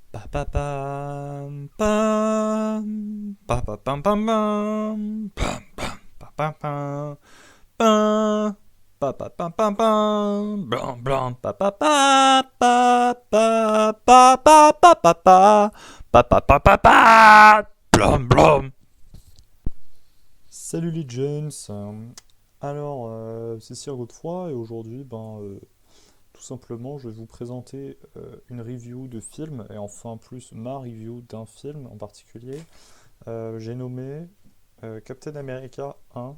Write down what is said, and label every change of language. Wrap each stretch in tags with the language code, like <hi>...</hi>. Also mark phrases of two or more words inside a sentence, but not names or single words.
<fr>pa pam pam pa pa pam pam pam pam pam pam pam pam pa pa pam pam pam blam blam pa pa pa pa pa pa pa pa pa pa pa pa pa pa pa blam blam. Salut les James. C'est Sir Godefroy et aujourd'hui, tout simplement, je vais vous présenter une review de film et enfin plus ma review d'un film en particulier. J'ai nommé Captain America 1.</fr>